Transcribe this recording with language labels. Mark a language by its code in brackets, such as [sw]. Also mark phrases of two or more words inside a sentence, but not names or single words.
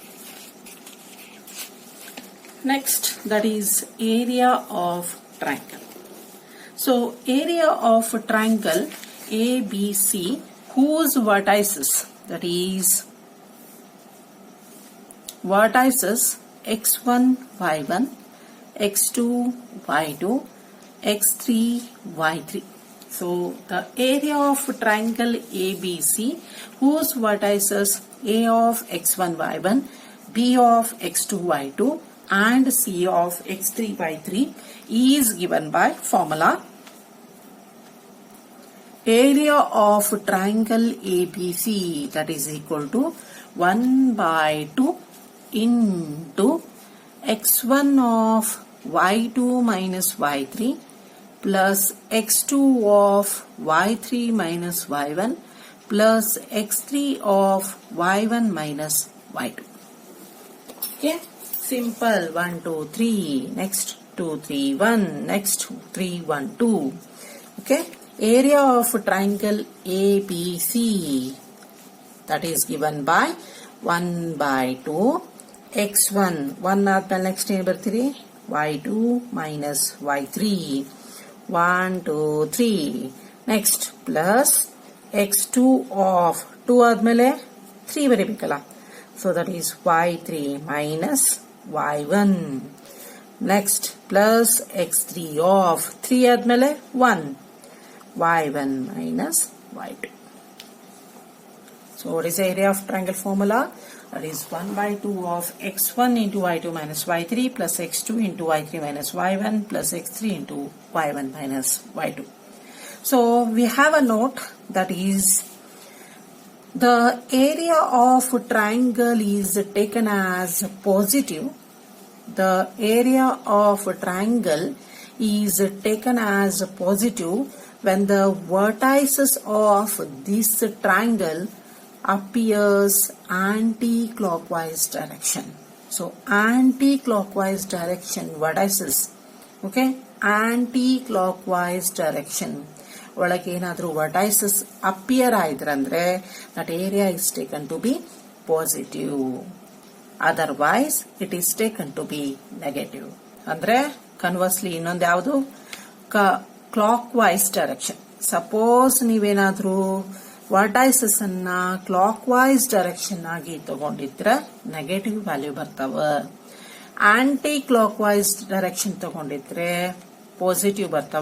[en] Next, that is area of triangle. So area of triangle ABC, whose vertices, that is vertices x1, y1, x2, y2, x3, y3. So the area of triangle ABC, whose vertices A of x1, y1, B of x2, y2, and C of x3, y3 is given by formula. Area of triangle ABC, that is equal to 1 by 2 into x1 of y2 minus y3 plus x2 of y3 minus y1 plus x3 of y1 minus y2. Okay, simple. 1, 2, 3. Next 2, 3, 1. Next 3, 1, 2. Okay, area of triangle ABC, that is given by 1 by 2 x1, 1 at the next neighbor 3, y2 minus y3, 1, 2, 3. Next, plus x2 of 2 [kn] ಆದ್ಮೇಲೆ 3 ಬರೀಬೇಕಲ್ಲ. [en] So that is y3 minus y1. Next, plus x3 of 3 ಆದ್ಮೇಲೆ 1. y1 minus y2. So what is the area of triangle formula? That is 1 by 2 of x1 into y2 minus y3 plus x2 into y3 minus y1 plus x3 into y1 minus y2. So we have a note that is the area of triangle is taken as positive. The area of triangle is taken as positive when the vertices of this triangle appears anti-clockwise direction. So anti-clockwise direction vertices, okay, anti-clockwise direction [kn] ಒಳಗೆ ಏನಾದರೂ [en] vertices appear ಆಯ್ದ್ರಂದ್ರೆ that area is taken to be positive. Otherwise it is taken to be negative. [kn] ಅಂದ್ರೆ ಕನ್ವರ್ಸ್ಲಿ ಇನ್ನೊಂದು ಯಾವುದು [en] clockwise direction. [kn] ಸಪೋಸ್ ನೀವೇನಾದ್ರೂ ವರ್ಟೈಸಸ್ ಅನ್ನ [en] clock wise direction [kn] ಆಗಿ ತಗೊಂಡಿದ್ರೆ [en] negative value [kn] ಬರ್ತಾವ. [en] anti clock wise direction [kn] ತಗೊಂಡಿದ್ರೆ ಪಾಸಿಟಿವ್ ಬರ್ತಾವ.